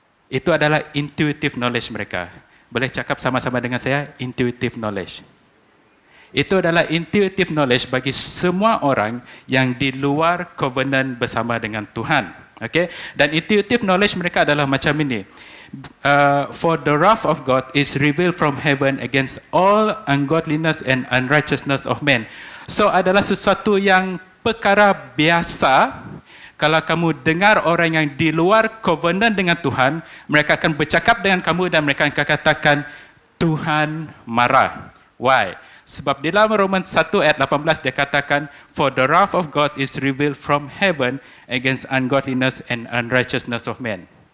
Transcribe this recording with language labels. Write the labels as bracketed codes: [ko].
[ms] Itu adalah [en] intuitive knowledge [ms] mereka. Boleh cakap sama-sama dengan saya, intuitive knowledge. Itu adalah [en] intuitive knowledge [ms] bagi semua orang yang di luar covenant bersama dengan Tuhan. Okay? Dan intuitive knowledge mereka adalah macam ini. [en] For the wrath of God is revealed from heaven against all ungodliness and unrighteousness of men. [ms] So adalah sesuatu yang perkara biasa. Kalau kamu dengar orang yang di luar covenant dengan Tuhan, mereka akan bercakap dengan kamu dan mereka akan katakan, Tuhan marah. [en] Why? [ms] Sebab di dalam Romans 1 ayat 18 dia katakan, [en] "For the wrath of God is revealed from heaven against ungodliness and unrighteousness of men."